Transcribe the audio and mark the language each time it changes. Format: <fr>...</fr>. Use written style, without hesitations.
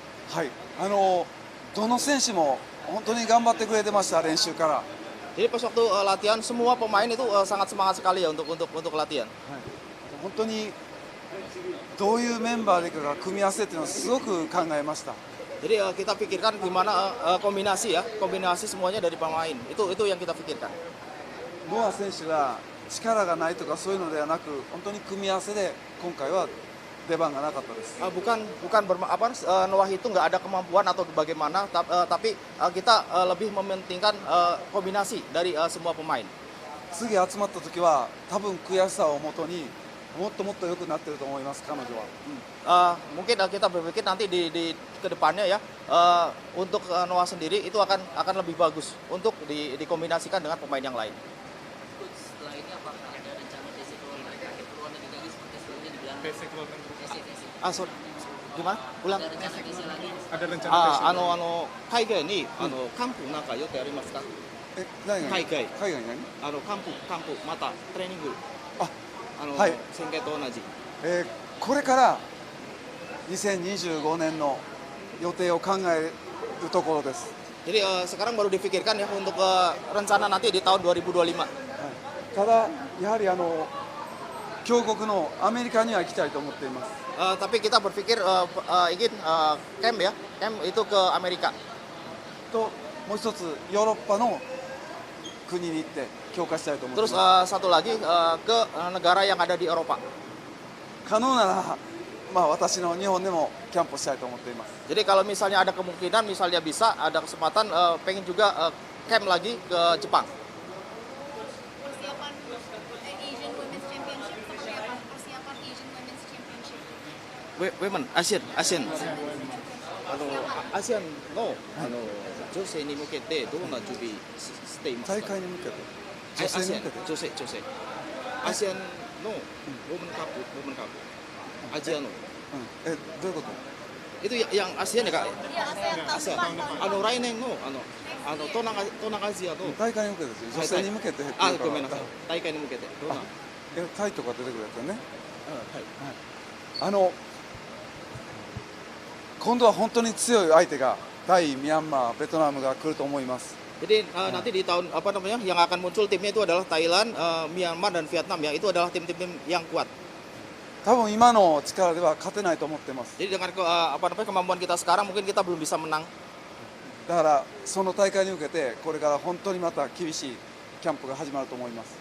<ja>はい、どの選手も本当に頑張ってくれてました、練習から。</ja> <id>Jadi pas waktu latihan semua pemain itu sangat semangat sekali ya untuk latihan.</id> <ja>本当にどういうメンバーでいくか組み合わせっていうのをすごく考えました。</ja> <id>Jadi kita pikirkan gimana kombinasi ya, kombinasi semuanya dari pemain. Itu yang kita pikirkan.</id> <ja>ノア選手が力がないとかそういうのではなく、本当に組み合わせで今回は出番がなかったです。</ja> <id>Noah itu nggak ada kemampuan atau bagaimana, tapi kita lebih mementingkan kombinasi dari semua pemain.</id> <ja>次集まった時は多分悔しさをもとにもっともっと良くなってると思います、彼女は。</ja> <id>Mungkin kita berpikir nanti di kedepannya ya, untuk Noah sendiri itu akan lebih bagus untuk dikombinasikan dengan pemain yang lain. Coach, setelah ini apakah ada rencana basic role mereka akhir keluar negeri lagi seperti sebelumnya di Belanda?</id> <en>Basic role</en> <id>Sorry, gimana? Ulang. Ada rencana basic lagi? Ada rencana</id> <ja>海外にキャンプなんか予定ありますか？何が海外海外に何キャンプまたトレーニング。あ、はい。宣言と同じ。これから2025年の予定を考えるところです。</ja> <id>Jadi sekarang baru dipikirkan ya untuk rencana nanti di tahun 2025.</id> <ja>ただやはり強国のアメリカには行きたいと思っています。</ja> <id>Tapi kita berpikir ingin camp ya, camp itu ke Amerika.</id> <ja>ともう一つヨーロッパの国に行って強化したいと思ってい</ja> <id>Terus</id> <ja>ます。</ja> <id>satu lagi ke negara yang ada di Eropa.</id> <ja>可能なら私の日本でもキャンプをしたいと思っています。</ja> <id>Jadi kalau misalnya ada kemungkinan, misalnya bisa ada kesempatan, pengen juga camp lagi ke Jepang. Persiapan Asian Women's Championship seperti apa? Persiapan Asian Women's Championship.</id> <en>Women, Asian.</en> <ja>アジアンの女性に向けてどんな準備していますか？大会に向けて女性に向けて女性アジアンのウォーメンカップアジアのどういうこと？</ja> <id>itu yang ASEAN ya kak? Iya, ASEAN tahun depan.</id> <ja>来年の東南アジアの大会に向けて女性に向けてっていうからごめんなさい大会に向けてどんなタイとか出てくるやつよね。はい今度は本当に強い相手がタイ、ミャンマー、ベトナムが来ると思います。</ja> <id>Jadi nanti di tahun yang akan muncul timnya itu adalah Thailand, Myanmar dan Vietnam ya. Itu adalah tim-tim yang kuat.</id> <ja>多分今の力では勝てないと思ってます。</ja> <id>Jadi dengan kemampuan kita sekarang mungkin kita belum bisa menang.</id> <ja>だからその大会に向けてこれから本当にまた厳しいキャンプが始まると思います。</ja>